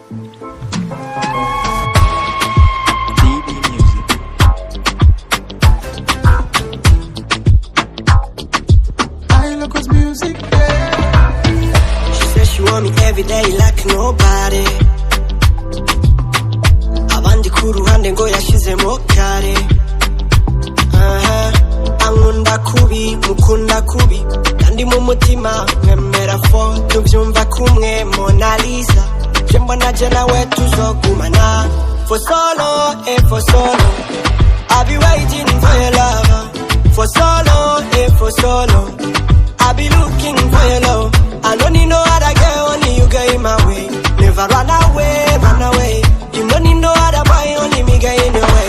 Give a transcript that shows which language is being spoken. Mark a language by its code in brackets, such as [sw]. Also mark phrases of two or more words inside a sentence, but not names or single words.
[en] Music, yeah. She says she want me every day like nobody. [rn] Abandi kuruhande ngo yashizemo kare. Ankunda kubi, mukunda kubi, kandi mu mutima mwemera fo tuvyumva kumwe Monalisa. Je mbona je nawe tuzogumana [en] for so long, for so long. I'll be waiting for your love for so long, for so long. I be looking for your love. I don't need no other girl, only you get in my way. Never run away, run away. You don't need no other boy, only me get in your way.